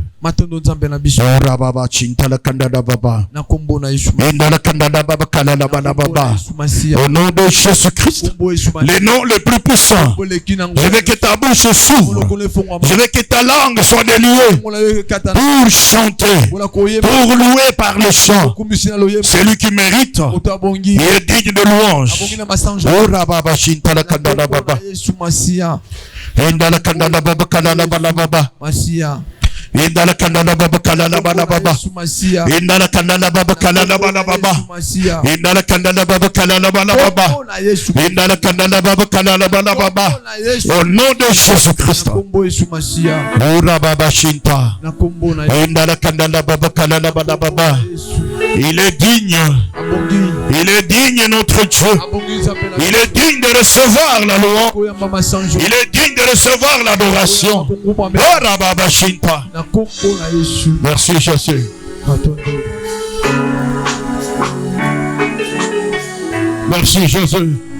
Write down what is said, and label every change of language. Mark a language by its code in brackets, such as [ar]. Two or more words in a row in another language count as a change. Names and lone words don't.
[fr] Au nom de Jésus-Christ, le nom le plus puissant, je veux que ta bouche s'ouvre. Je veux que ta langue soit déliée pour chanter, pour louer par le chant. Celui qui mérite, il est digne de louange. Indala kandala baba kalala bala baba. Indala kandala baba kalala bala baba. Indala kandala baba kalala bala baba. Indala kandala baba kalala bala baba. Au nom de Jésus-Christ. Ora baba shinta. Indala kandala baba kalala bala baba. Il est digne. Il est digne notre Dieu. Il est digne de recevoir la louange. Il est digne de recevoir l'adoration. Ora baba shinta. Merci Jésus. Merci Jésus.